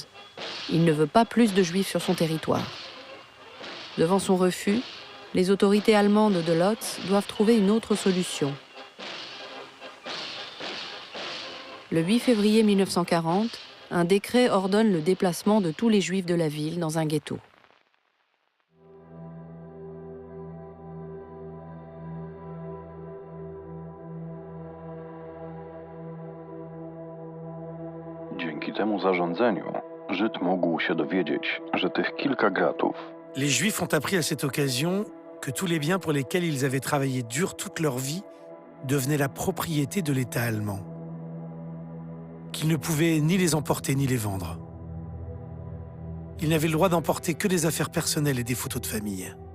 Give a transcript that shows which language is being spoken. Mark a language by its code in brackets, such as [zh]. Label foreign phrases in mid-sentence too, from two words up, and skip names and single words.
[fr] Il ne veut pas plus de juifs sur son territoire. Devant son refus, les autorités allemandes de Lodz doivent trouver une autre solution. Le 8 février 1940, un décret ordonne le déplacement de tous les juifs de la ville dans un ghetto. [pl] Dzięki temu zarządzeniu Żyd mógł się dowiedzieć, że tych kilka gratów. [fr] Les Juifs ont appris à cette occasion que tous les biens pour lesquels ils avaient travaillé dur toute leur vie devenaient la propriété de l'État allemand, qu'ils ne pouvaient ni les emporter ni les vendre. Ils n'avaient le droit d'emporter que des affaires personnelles et des photos de famille.